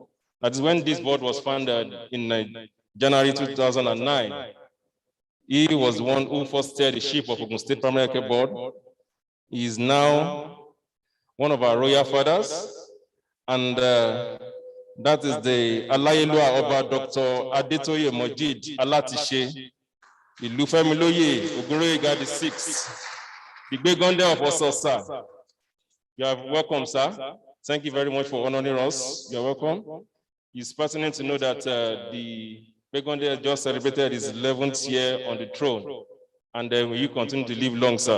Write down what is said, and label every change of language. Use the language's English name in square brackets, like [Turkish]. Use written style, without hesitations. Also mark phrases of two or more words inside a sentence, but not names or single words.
[English] That is when this board was founded in January 2009. He was the one who first steered the ship of Ogun State Primary Healthcare Board. He is now one of our royal fathers, and that is the Alayelua Oba Dr. Adetoye Mojid Alatishe, Ilufemiloye Ogunroye Gadi 6. The big Gonde of Ososa. You are welcome, sir. Thank you very much for honoring us. You're welcome. It's pertinent to know that the Begonde just celebrated his 11th year on the throne, and you continue to live long, sir.